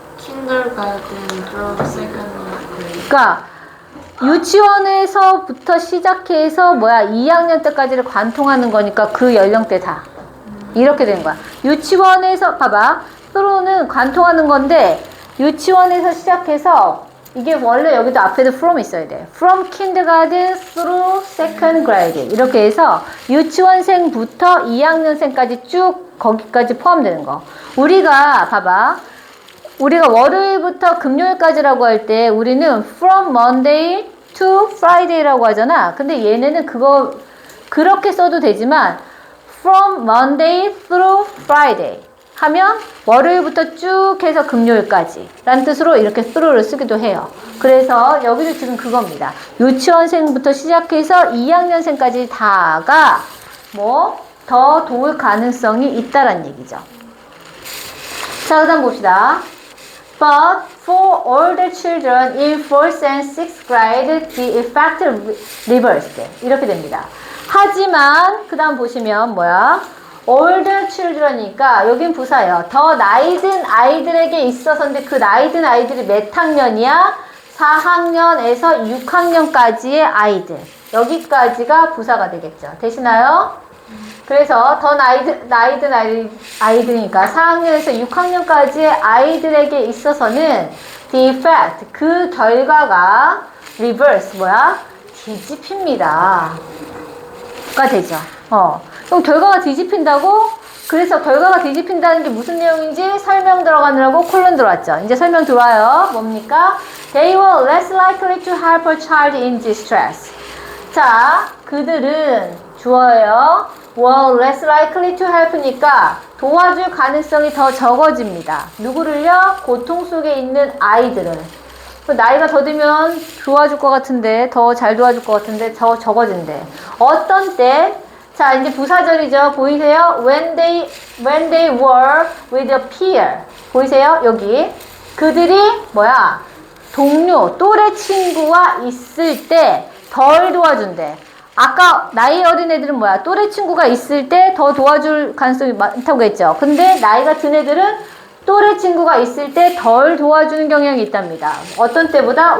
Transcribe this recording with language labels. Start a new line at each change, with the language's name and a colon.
English: kindergarten through second grade.
Korean: 그러니까 유치원에서부터 시작해서 2학년 때까지를 관통하는 거니까 그 연령대 다 이렇게 되는 거야. 유치원에서 봐봐. through는 관통하는 건데 유치원에서 시작해서 이게 원래 여기도 앞에도 from 있어야 돼.
English: From kindergarten through second grade
Korean: 이렇게 해서 유치원생부터 2학년생까지 쭉 거기까지 포함되는 거. 우리가 봐봐. 우리가 월요일부터 금요일까지라고 할 때 우리는
English: from Monday to Friday
Korean: 라고 하잖아. 근데 얘네는 그거 그렇게 써도 되지만
English: from Monday through Friday
Korean: 하면 월요일부터 쭉 해서 금요일까지 라는 뜻으로 이렇게 through를 쓰기도 해요. 그래서 여기도 지금 그겁니다. 유치원생부터 시작해서 2학년생까지 다가 더 도울 가능성이 있다란 얘기죠. 자, 그 다음 봅시다.
English: But for older children in 4th and 6th grade, the effect reversed.
Korean: 이렇게 됩니다. 하지만 그 다음 보시면 뭐야?
English: older children
Korean: 이니까 여긴 부사예요. 더 나이 든 아이들에게 있어서인데 그 나이 든 아이들이 몇 학년이야? 4학년에서 6학년까지의 아이들. 여기까지가 부사가 되겠죠. 되시나요? 그래서 더 나이 든 아이들이니까 4학년에서 6학년까지의 아이들에게 있어서는 the effect, 그 결과가 reverse, 뭐야? 뒤집힙니다. 가 되죠. 그럼 결과가 뒤집힌다고? 그래서 결과가 뒤집힌다는 게 무슨 내용인지 설명 들어가느라고 콜론 들어왔죠. 이제 설명 들어와요. 뭡니까?
English: They were less likely to help a child in distress.
Korean: 자, 그들은 주어예요.
English: were less likely to help
Korean: 니까 도와줄 가능성이 더 적어집니다. 누구를요? 고통 속에 있는 아이들을. 나이가 더 들면 도와줄 것 같은데, 더 잘 도와줄 것 같은데, 더 적어진대. 어떤 때? 자, 이제 부사절이죠. 보이세요?
English: When they were with a peer.
Korean: 보이세요? 여기. 그들이 뭐야? 동료, 또래 친구와 있을 때 덜 도와준대. 아까 나이 어린 애들은 뭐야? 또래 친구가 있을 때 더 도와줄 가능성이 많다고 했죠. 근데 나이가 든 애들은 또래 친구가 있을 때 덜 도와주는 경향이 있답니다. 어떤 때보다?